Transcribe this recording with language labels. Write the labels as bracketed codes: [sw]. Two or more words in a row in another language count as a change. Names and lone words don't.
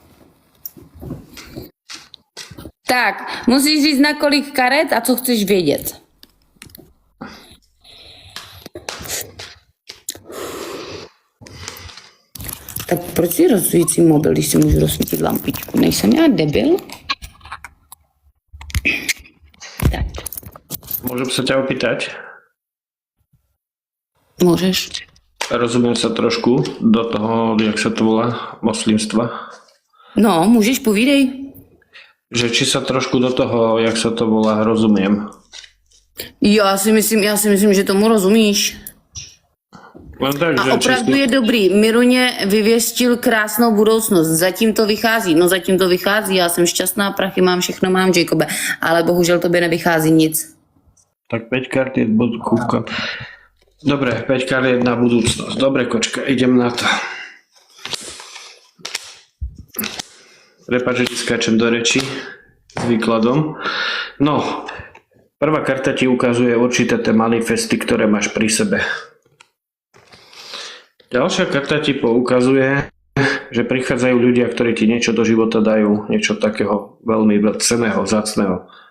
[cs] Tak, musíš říct na kolik karet a co chceš vědět. Tak proč si rozsvící mobil, když si můžu rozsvítit lampičku? Nejsem já debil? Tak. [sk] Môžem sa ťa opýtať? Môžeš. Rozumiem sa trošku do toho, jak sa to volá, moslimstva. [cs] No, můžeš, povídej. [sk] Že či sa trošku do toho, jak sa to volá, rozumiem. [cs] Já si myslím, že tomu rozumíš. Tak, A opravdu je dobrý. Miruně vyvěstil krásnou budoucnost. Zatím to vychází. No zatím to vychází. Já jsem šťastná, prachy mám, všechno mám, Jacobe. Ale bohužel tobě nevychází nic. [sk] Tak 5 kart je kúpka. Dobre, 5 kart je na budúcnosť. Dobre, kočka, idem na to. Prepáč, že ti skáčem do reči s výkladom. No, prvá karta ti ukazuje určité tie manifesty, ktoré máš pri sebe. Ďalšia karta ti poukazuje, že prichádzajú ľudia, ktorí ti niečo do života dajú, niečo takého veľmi cenného, vzácneho.